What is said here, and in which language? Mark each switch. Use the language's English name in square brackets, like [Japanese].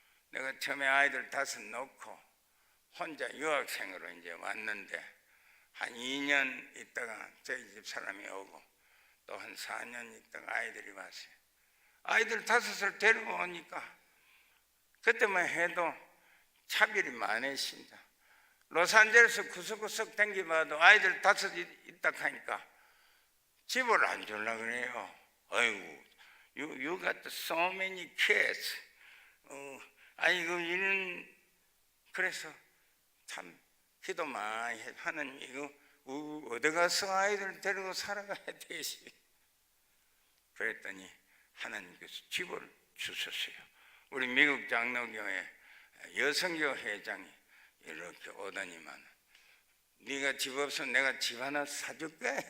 [Korean] 내가 처음에 아이들 5 놓고 혼자 유학생으로 이제 왔는데 한 2년 있다가 저희 집 사람이 오고 또 한 4년 있다가 아이들이 왔어요. 아이들 5을 데리고 오니까 그때만 해도 차별이 많으십니다. 로스앤젤레스 구석구석 댕겨봐도 아이들 5 있다 하니까 집을 안 주려고 그래요. [English] 아이고, you got so many kids. [Korean] 아이고, 이런, 그래서 참 기도 많이 해. 하나님, 이거 어디 가서 아이들 데리고 살아가야 되지. 그랬더니 하나님께서 집을 주셨어요. 우리 미국 장로교회 여성교 회장이 이렇게 오더니만 네가 집 없으면 내가 집 하나 사줄게.